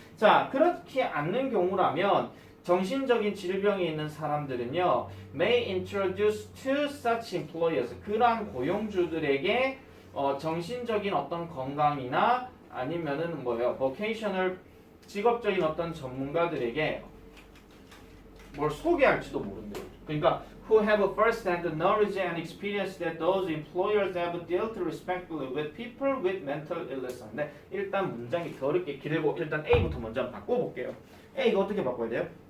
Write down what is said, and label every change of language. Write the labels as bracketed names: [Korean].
[Korean] 자, 그렇지 않는 경우라면 정신적인 질병이 있는 사람들은요, [English] may introduce to such employers, [Korean] 그러한 고용주들에게 정신적인 어떤 건강이나 아니면은 뭐예요? vocational, 직업적인 어떤 전문가들에게 뭘 소개할지도 모른대요. [English] 그러니까 who have a first-hand knowledge and experience that those employers have dealt respectfully with people with mental illness. [Korean] 근데 일단 문장이 더 어렵게 길고 일단 A부터 먼저 한번 바꿔볼게요. A 이거 어떻게 바꿔야 돼요?